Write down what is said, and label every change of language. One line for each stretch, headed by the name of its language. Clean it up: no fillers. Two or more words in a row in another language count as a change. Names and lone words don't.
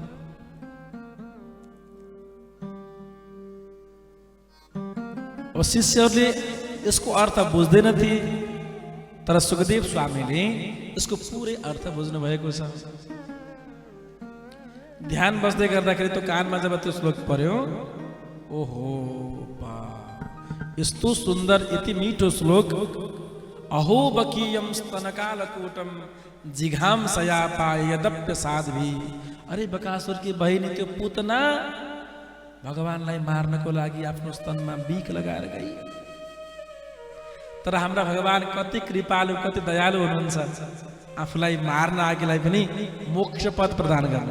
Nepali: अब शिष्यहरूले यसको अर्थ बुझ्दैनथे, तर सुखदेव स्वामीले यसको पुरै अर्थ बुझ्नु भएको छ। ध्यान बस्दै गर्दाखेरि त्यो कानमा जब त्यो श्लोक पर्यो, ओहो बा, यस्तो सुन्दर यति मिठो श्लोक।
Sanskrit: अहो बकीयम स्तनकालकूटम जिघांसया पायदप्य साध्वी।
Nepali: अरे बकासुर की बहिनी त्यो पुतना भगवानलाई मार्नको लागि आफ्नो स्तनमा बिख लगाएर गई। तर हाम्रा भगवान कति कृपालु कति दयालु हुनुहुन्छ, आफूलाई मार्न आएकीलाई पनि मोक्ष पद प्रदान गर्नु।